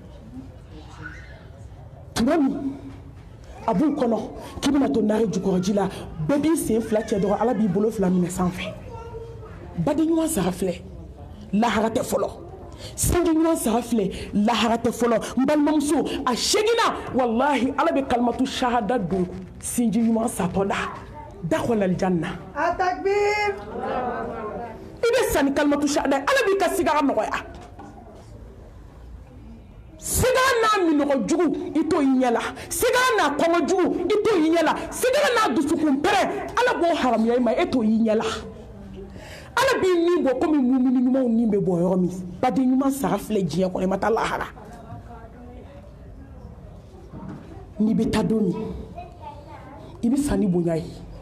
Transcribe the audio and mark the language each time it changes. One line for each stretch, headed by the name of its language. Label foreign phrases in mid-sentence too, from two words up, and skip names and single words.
Bambara: tuma min a b'u kɔnɔ k'i bɛna to nare jukɔrɔji la bɛɛ b'i sen fila cɛ dɔrɔn ala b'i bolo fila minɛ sanfɛ baden ɲuman sara filɛ lahara tɛ fɔlɔ sinji ɲuman sara filɛ lahara tɛ fɔlɔ n balimamuso a segina walahi ala bɛ
Arabic: كلمة الشهادة
Bambara: don sinji ɲuman satɔ la
Arabic: دخل الجنة
Bambara: Atakbir! i bɛ sa ni
Arabic: كلمة الشهادة
Bambara: ala b'i ka sigara nɔgɔya sigara n'a minɔgɔ jugu i t'o y'i ɲɛ la sigara n'a kɔngɔ jugu i t'o y'i ɲɛ la sigara n'a dusukun pɛrɛ ala b'o haramuya i ma e t'o y'i ɲɛ la ala b'i nin bɔ komi mumini ɲumanw nin bɛ bɔ yɔrɔ min baden ɲuman sara filɛ diɲɛ kɔnɔ i ma taa lahara n'i bɛ taa don min i bɛ sa ni bonya ye